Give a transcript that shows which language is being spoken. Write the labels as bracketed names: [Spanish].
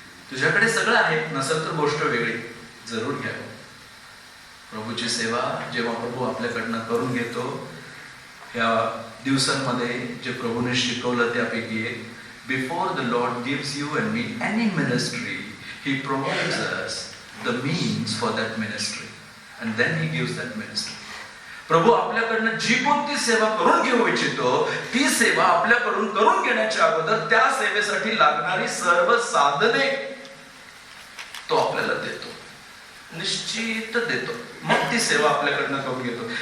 [Marathi] तुझ्याकडे सगळं आहे, नसेल तर गोष्ट वेगळी, जरूर घ्या. प्रभूची सेवा जेव्हा प्रभू आपल्याकडनं करून घेतो, ह्या दिवसांमध्ये जे प्रभूने शिकवलं त्यापैकी एक, [English] Before the lord gives you and me any ministry, He provides us the means for that ministry and then he gives that ministry. [Marathi] प्रभू आपल्याकडनं जी कोणती सेवा करून घेऊ इच्छितो ती सेवा आपल्याकडून करून घेण्याच्या अगोदर त्या सेवेसाठी लागणारी सर्व साधने तो आपल्याला देतो, निश्चित देतो, मग ती सेवा आपल्याकडनं करून घेतो.